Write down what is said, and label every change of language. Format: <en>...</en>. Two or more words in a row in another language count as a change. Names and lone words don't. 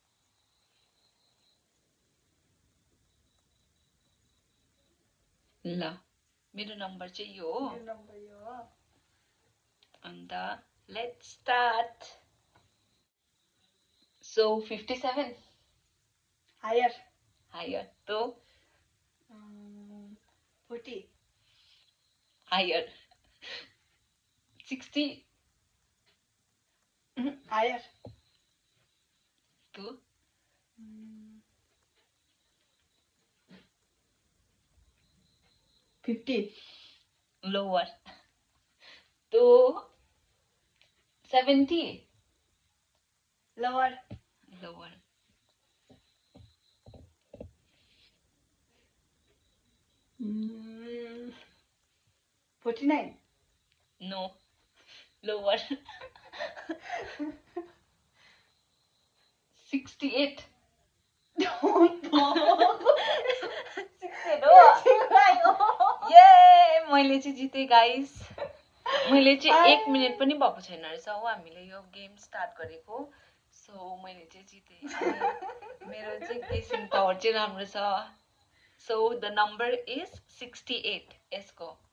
<ne>ल मेरो नम्बर चाहिँ यो हो अन्त</ne> <en>let's start so 57 higher to 40 हायर 60 हायर तो 50 लोअर तो 70 लोअर lower 49 no lower 68</en> <ne>ये मैले चाहिँ जिते गाइस मैले चाहिँ 1 मिनेट पनि भएको छैन रहेछ हो हामीले यो</ne> <en>game start</en> <ne>गरेको सो मैले चाहिँ जिते अनि मेरो चाहिँ</ne> <en>guessing power</en> <ne>चाहिँ राम्रो छ</ne> <en>so the number is 68</en> <ne>यसको</ne>